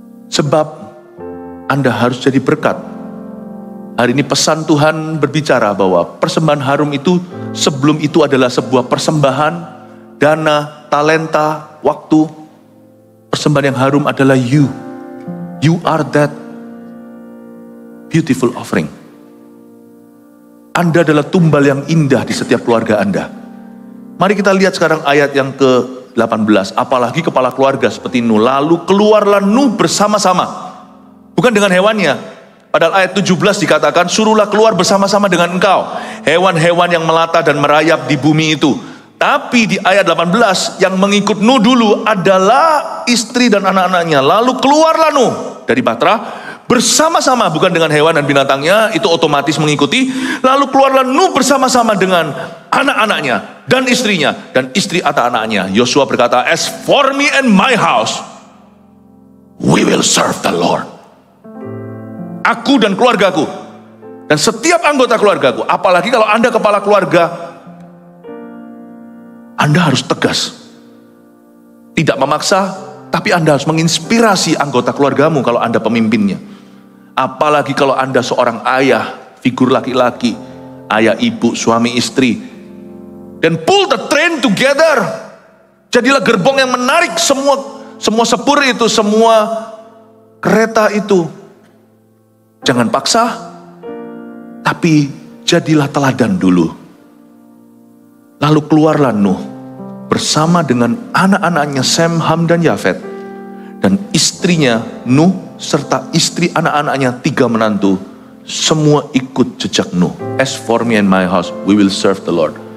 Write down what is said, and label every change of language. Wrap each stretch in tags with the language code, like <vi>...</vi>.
<id>Sebab Anda harus jadi berkat. Hari ini pesan Tuhan berbicara bahwa persembahan harum itu sebelum itu adalah sebuah persembahan, dana, talenta, waktu. Persembahan yang harum adalah you.</id> <en>You are that beautiful offering.</en> <id>Anda adalah tumbal yang indah di setiap keluarga Anda. Mari kita lihat sekarang ayat yang ke-18. Apalagi kepala keluarga seperti Nuh. Lalu keluarlah Nuh bersama-sama. Bukan dengan hewannya. Padahal ayat 17 dikatakan, suruhlah keluar bersama-sama dengan engkau hewan-hewan yang melata dan merayap di bumi itu. Tapi di ayat 18, yang mengikut Nuh dulu adalah istri dan anak-anaknya. Lalu keluarlah Nuh dari Bahtera bersama-sama, bukan dengan hewan dan binatangnya, itu otomatis mengikuti. Lalu keluarlah Nuh bersama-sama dengan anak-anaknya dan istrinya dan istri anak-anaknya. Yosua berkata,</id> <en>as for me and my house, we will serve the Lord.</en> <id>Aku dan keluargaku dan setiap anggota keluargaku, apalagi kalau Anda kepala keluarga, Anda harus tegas, tidak memaksa, tapi Anda harus menginspirasi anggota keluargamu kalau Anda pemimpinnya. Apalagi kalau Anda seorang ayah, figur laki-laki, ayah, ibu, suami, istri, dan</id> <en>pull the train together.</en> <id>Jadilah gerbong yang menarik semua sepur itu, semua kereta itu. Jangan paksa, tapi jadilah teladan dulu. Lalu keluarlah Nuh bersama dengan anak-anaknya Sem, Ham, dan Yafet, dan istrinya Nuh serta istri anak-anaknya 3 menantu. Semua ikut jejak Nuh.</id> <en>As for me and my house, we will serve the Lord.</en>